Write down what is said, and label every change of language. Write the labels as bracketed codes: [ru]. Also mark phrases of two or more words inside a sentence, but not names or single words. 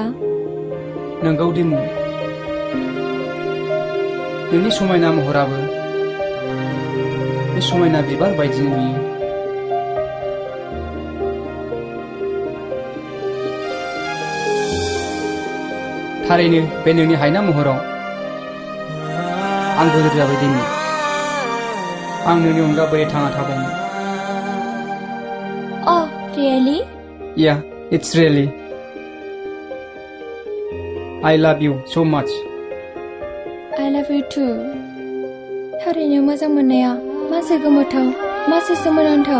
[brx] नोंगौ दिमु नोंनि समायना महराबो बे समायना बिबार बायदिनो नुयो थारैनो बे नोंनि हायना महराव आं गोजोर जाबाय दिमु आं नोंनि अनगा बोरै थांना थाबावनो [en] Oh really Yeah it's really I love you so much love you too. [brx] थारैनो मोजां मोननाया मासे गोमोथाव मासे सोमोनांथाव।